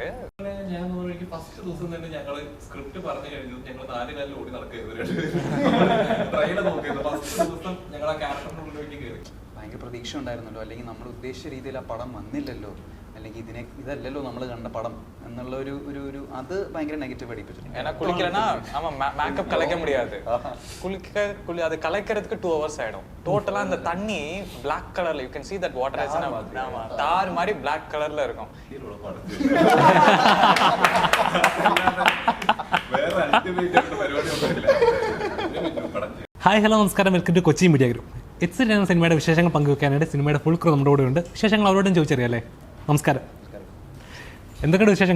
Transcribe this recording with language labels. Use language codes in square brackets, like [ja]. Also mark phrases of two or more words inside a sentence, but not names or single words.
[ml] ഞാൻ ഫസ്റ്റ് ദിവസം തന്നെ ഞങ്ങള് സ്ക്രിപ്റ്റ് പറഞ്ഞു കഴിഞ്ഞു. ഞങ്ങൾ 4 കാലിൽ ഓടി നടക്കുന്നത് ട്രെയിലർ നോക്കിയത് ഫസ്റ്റ് ദിവസം ഞങ്ങൾ ആ ക്യാരക്ടറിന്റെ ഉള്ളിലേക്ക് കയറി. ഭയങ്കര പ്രതീക്ഷ ഉണ്ടായിരുന്നല്ലോ, അല്ലെങ്കിൽ നമ്മൾ ഉദ്ദേശിച്ച രീതിയിൽ ആ പടം വന്നില്ലല്ലോ, അല്ലെങ്കിൽ ഇതല്ലല്ലോ നമ്മൾ കണ്ട പടം എന്നുള്ള ഒരു അത് ഭയങ്കര നെഗറ്റീവ് അടിപ്പിച്ചിട്ടുണ്ട്. [ta] மேக்கப் கலைக்க முடியாது, அது கலைக்கிறதுக்கு 2 hours ஆயிடும் டோட்டலா. அந்த தண்ணி black கலர்ல, [en] you can see that water is [ta] தார் மாதிரி black கலர்ல இருக்கும். [en] hi hello [ml] നമസ്കാരം, [en] welcome to [ml] കൊച്ചി മീഡിയ ഗ്രൂപ്പ്. എക്സിറ്റ് എന്ന സിനിമയുടെ വിശേഷങ്ങൾ പങ്കുവെക്കാനായിട്ട് സിനിമയുടെ ഫുൾ ക്രൂ നമ്മുടെ കൂടെ ഉണ്ട്. വിശേഷങ്ങൾ അവരോടും ചോദിച്ചറിയാം. നമസ്കാരം, എന്തൊക്കെയാണ് വിശേഷങ്ങൾ?